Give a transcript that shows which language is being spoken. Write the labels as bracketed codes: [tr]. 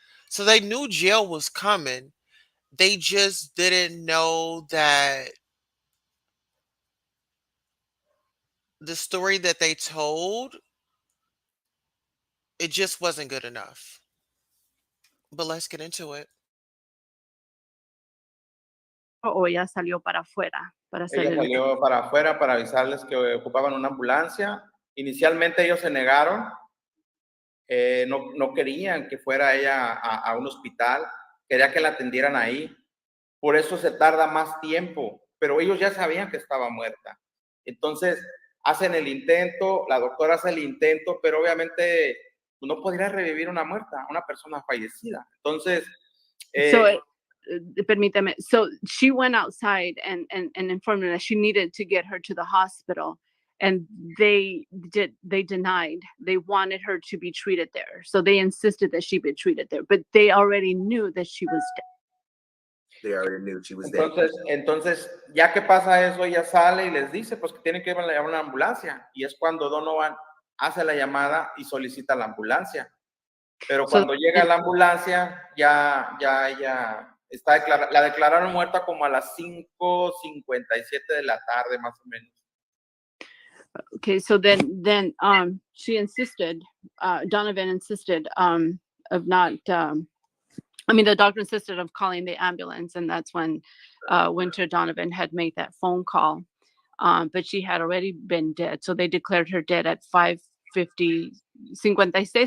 [en] So they knew jail was coming. They just didn't know that the story that they told, it just wasn't good enough. But let's get into it. [es] O ella salió para afuera para hacer Ella salió para afuera para avisarles que ocupaban una ambulancia. Inicialmente ellos se negaron, no querían que fuera ella a un hospital, quería que la atendieran ahí. Por eso se tarda más tiempo, pero ellos ya sabían que estaba muerta. Entonces hacen el intento, la doctora hace el intento, pero obviamente no podría revivir una muerta, una persona fallecida. Entonces, permíteme. [en] So she went outside and informed her that she needed to get her to the hospital, and they denied. They wanted her to be treated there, so they insisted that she be treated there, but they already knew that she was dead. They already knew she was [es] entonces, ya que pasa eso, ella sale y les dice pues que tienen que llamar a una ambulancia, y es cuando Donovan hace la llamada y solicita la ambulancia. Pero cuando llega la ambulancia, ya está la declararon muerta como a las 5:57 de la tarde, más o menos. [en] Okay, so then she insisted, Donovan insisted of not, the doctor insisted of calling the ambulance, and that's when Winter Donovan had made that phone call. But she had already been dead, so they declared her dead at 5:57